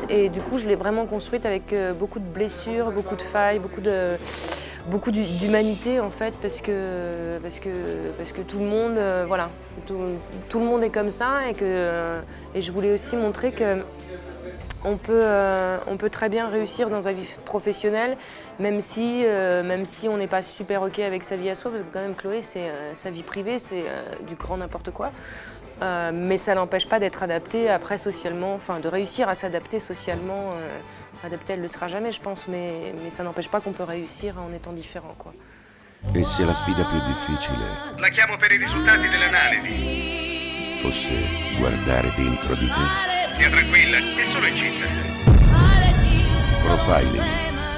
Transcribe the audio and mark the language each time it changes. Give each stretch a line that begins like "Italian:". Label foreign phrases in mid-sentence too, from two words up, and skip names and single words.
French: Et du coup, je l'ai vraiment construite avec beaucoup de blessures, beaucoup de failles, beaucoup d'humanité en fait, parce que tout le monde, tout le monde est comme ça et je voulais aussi montrer que on peut très bien réussir dans sa vie professionnelle, même si on n'est pas super ok avec sa vie à soi, parce que quand même Chloé, c'est sa vie privée, c'est du grand n'importe quoi. Mais ça n'empêche pas d'être adapté après socialement, enfin de réussir à s'adapter socialement. Adapté, elle ne le sera jamais, je pense, mais ça n'empêche pas qu'on peut réussir en étant différent, quoi.
Italian: E se la sfida più difficile La chiamo per i risultati delle analisi. fosse guardare dentro di te? Stia tranquilla, è solo incinta. Profiling.